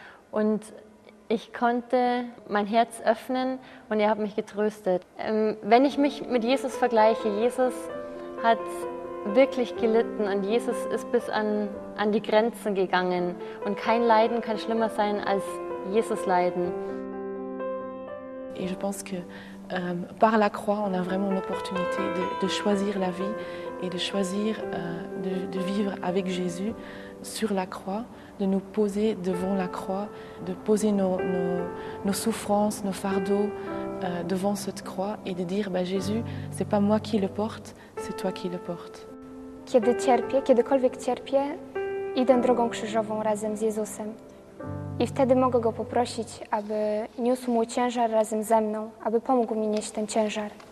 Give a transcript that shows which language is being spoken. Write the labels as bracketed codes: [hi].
[de] Und ich konnte mein Herz öffnen und er hat mich getröstet. Wenn ich mich mit Jesus vergleiche, Jesus hat wirklich gelitten und Jesus ist bis an die Grenzen gegangen. Und kein Leiden kann schlimmer sein als Jesus Leiden. [fr] Et je pense que par la croix, on a vraiment l'opportunité de choisir la vie et de choisir de vivre avec Jésus sur la croix, de nous poser devant la croix, de poser nos souffrances, nos fardeaux devant cette croix et de dire Jésus, c'est pas moi qui le porte, c'est toi qui le portes. [pl] Kiedykolwiek cierpię, idę drogą krzyżową razem z Jezusem. I wtedy mogę Go poprosić, aby niósł mój ciężar razem ze mną, aby pomógł mi nieść ten ciężar.